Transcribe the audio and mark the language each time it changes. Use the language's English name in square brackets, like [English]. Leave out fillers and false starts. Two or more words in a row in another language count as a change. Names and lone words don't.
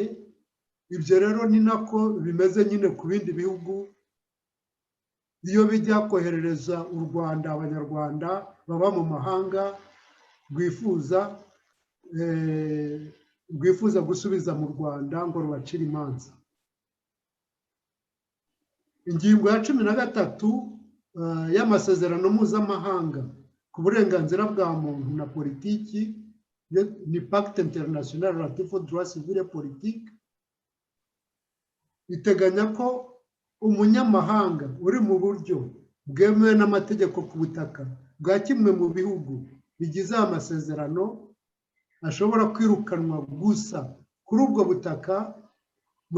[Kinyarwanda] Ibyo rero ni nako bimeze nyine ku bindi bihugu iyo bijya koherereza u Rwanda abanyarwanda baba mu mahanga rwifuza gusubiza mu Rwanda ngo rubacire imanza. Ingingo ya 13 y'amasezerano mpuzamahanga ku burenganzira bwa muntu na politiki ni [French] Pacte International relatif aux droits civils et politiques [Kinyarwanda] iteganya ko umunyamahanga uri mu buryo bwemewe n'amategeko ku butaka bwa kimwe mu bihugu bigize amasezerano ashobora kwirukanwa gusa kuri ubwo butaka mu